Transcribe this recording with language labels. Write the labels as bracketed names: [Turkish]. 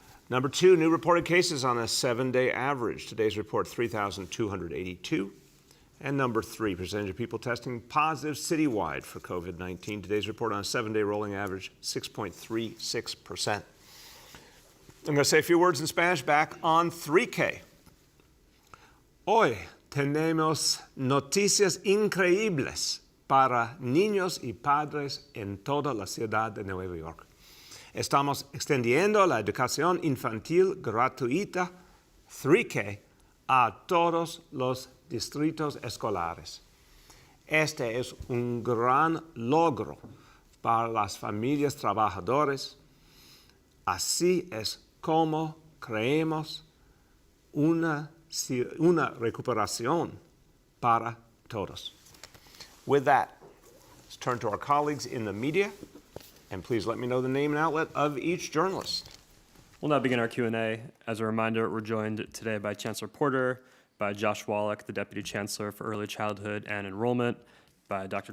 [English] Number two, new reported cases on a 7-day average. Today's report, 3,282. And number three, percentage of people testing positive citywide for COVID-19. Today's report on a 7-day rolling average, 6.36%. I'm going to say a few words in Spanish back on 3K. [Spanish] Hoy tenemos noticias increíbles para niños y padres en toda la ciudad de Nueva York. Estamos extendiendo la educación infantil gratuita 3K a todos los distritos escolares. Este es un gran logro para las familias trabajadoras. Así es como creemos una recuperación para todos. [English] With that, let's turn to our colleagues in the media. And please let me know the name and outlet of each journalist. We'll now begin our Q&A. As a reminder, we're joined today by Chancellor Porter, by Josh Wallach, the Deputy Chancellor for Early Childhood and Enrollment, by Dr.